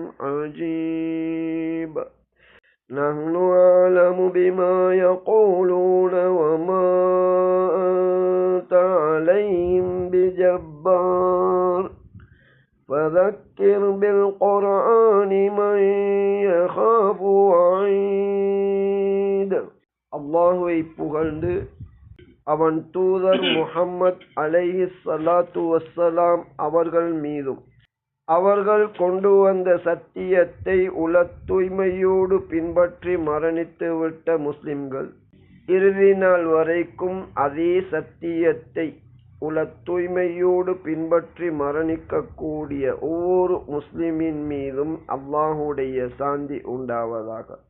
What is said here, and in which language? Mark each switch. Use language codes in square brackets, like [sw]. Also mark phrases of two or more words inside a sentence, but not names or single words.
[ar] عجيب نحن أعلم بما يقولون وما أنت عليهم بجبار فذكر بالقرآن من يخاف [ta] وعيد அல்லாஹ்வை புகழ்ந்து அவன் தூதர் முஹம்மத் [ar] عليه الصلاة والسلام [ta] அவர்கள் மீதும் அவர்கள் கொண்டு வந்த சத்தியத்தை உள தூய்மையோடு பின்பற்றி மரணித்து விட்ட முஸ்லிம்கள் இறுதி நாள் வரைக்கும் அதே சத்தியத்தை உள தூய்மையோடு பின்பற்றி மரணிக்கக்கூடிய ஒவ்வொரு முஸ்லிமின் மீதும் அல்லாஹுடைய சாந்தி உண்டாவதாக.